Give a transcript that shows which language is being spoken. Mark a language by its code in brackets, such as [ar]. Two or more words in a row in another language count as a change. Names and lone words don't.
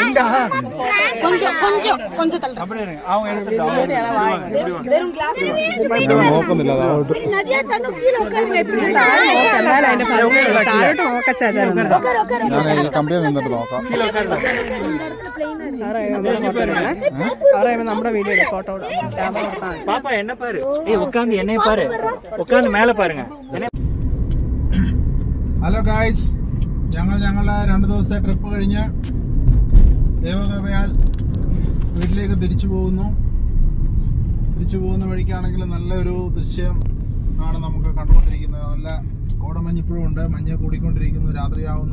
[ml] നോക്കുന്നില്ല അതോട്ട്. ഞാൻ ഈ കമ്പിയിൽ നിന്നിട്ട് നോക്കാം. നമ്മുടെ [en] video photo [ta] பாப்பா என்ன பாரு, ஏய் உட்கார்ந்து என்னைய பாரு, உட்கார்ந்து மேல பாருங்க. [en] hello guys, [ml] ഞങ്ങൾ ഞങ്ങൾ 2 ദിവസത്തെ ട്രിപ്പ് കഴിഞ്ഞ് ദൈവകൃപയാൽ വീട്ടിലേക്ക് തിരിച്ചു പോകുന്നു വഴിക്കാണെങ്കിൽ നല്ലൊരു ദൃശ്യം ആണ് നമുക്ക് കണ്ടുകൊണ്ടിരിക്കുന്നത്. നല്ല കോടമഞ്ഞ് ഇപ്പോഴും ഉണ്ട്, മഞ്ഞ് കൂടിക്കൊണ്ടിരിക്കുന്നു, രാത്രിയാവുന്നു.